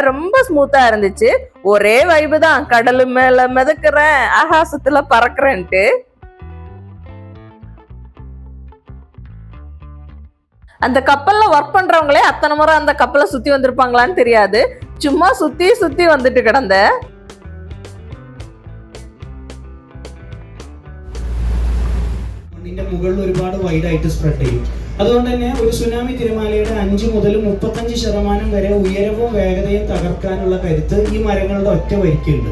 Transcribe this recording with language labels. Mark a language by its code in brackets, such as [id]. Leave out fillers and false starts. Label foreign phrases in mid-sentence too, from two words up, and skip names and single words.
[ta] ரொம்ப ஸ்மூத்தா இருந்துச்சு. ஒரே வைபு தான். கடலு மேல மிதக்குறேன், ஆகாசத்துல பறக்குறேன்ட்டு. அந்த கப்பல்ல ஒர்க் பண்றவங்களே அத்தனை முறை அந்த கப்பலை சுத்தி வந்திருப்பாங்களான்னு தெரியாது. சும்மா சுத்தி சுத்தி வந்துட்டு கிடந்த. [ml] മുകളിൽ ഒരുപാട് വൈഡ് ആയിട്ട് സ്പ്രെഡ് ചെയ്യും. അതുകൊണ്ട് തന്നെ ഒരു സുനാമി തിരമാലയുടെ 5 മുതൽ 35% വരെ ഉയരവും വേഗതയും തകർക്കാനുള്ള കരുത്ത് ഈ മരങ്ങളുടെ ഒറ്റ വരിക്കുണ്ട്.